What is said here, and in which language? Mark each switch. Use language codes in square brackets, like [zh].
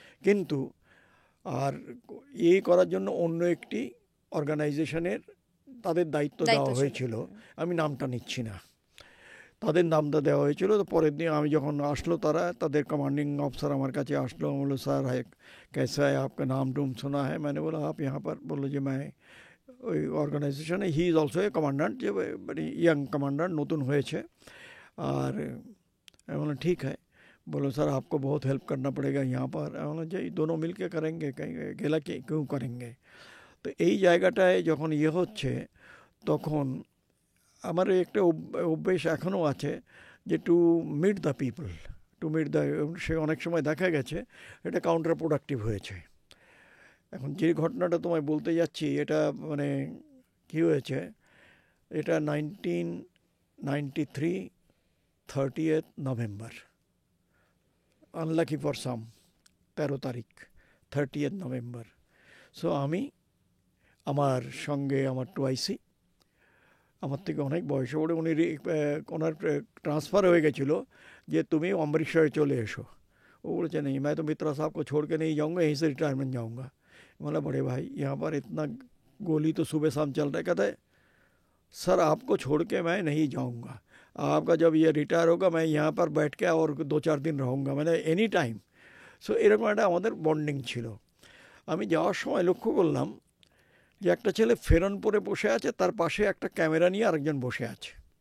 [bn] কিন্তু আর করার জন্য অন্য একটি অর্গানাইজেশনের তাদের দায়িত্ব দেওয়া হয়েছিল, আমি নামটা নিচ্ছি না, তাদের নামটা দেওয়া হয়েছিল। তো পরের দিন আমি যখন আসলো, তাদের কমান্ডিং অফিসার আমার কাছে আসলো, বললো স্যার [hi] है कैसा है, आपका नाम टूम सुना है। मैंने बोला आप यहाँ पर, बोलो [bn] যে मैं ওই অর্গানাইজেশনে, [en] he is also a commandant, [bn] যে মানে ইয়াং কমান্ডান্ট, নতুন হয়েছে। [hi] আর मैं बोला ठीक है। बोलो सर आपको बहुत हेल्प करना पड़ेगा यहाँ पर। मैं बोला जी दोनों मिल के करेंगे, कहीं अकेला क्यों करेंगे। [bn] তো এই জায়গাটায় যখন হচ্ছে, তখন আমার একটা অভ্যেস এখনও আছে যে [en] to meet the people, [bn] সে অনেক সময় দেখা গেছে এটা কাউন্টার প্রোডাক্টিভ হয়েছে। এখন যে ঘটনাটা তোমায় বলতে যাচ্ছি, এটা মানে কী হয়েছে, এটা 1993 30th November, [en] unlucky for some [bn] 13 তারিখ 30th নভেম্বর। সো আমি, আমার সঙ্গে আমার টুআইসি, আমার থেকে অনেক বয়সে বড়, ওনার ট্রান্সফার হয়ে গেছিলো যে তুমি অমৃতসরে চলে এসো। [hi] वो बोले नहीं, मैं तो मित्रा साहब को छोड़ के नहीं जाऊँगा, यहीं से रिटायरमेंट जाऊँगा। बोला बड़े भाई यहाँ पर इतना गोली तो सुबह शाम चल रहा है। कहता है सर आपको छोड़ के मैं नहीं जाऊँगा, आपका जब ये रिटायर होगा मैं यहाँ पर बैठ के और 2-4 दिन रहूँगा, मैंने एनी टाइम। [bn] সো এরকম একটা আমাদের বন্ডিং ছিল। আমি যাওয়ার সময় লক্ষ্য করলাম যে একটা ছেলে ফেরন পরে বসে আছে, তার পাশে একটা ক্যামেরা নিয়ে আরেকজন বসে আছে।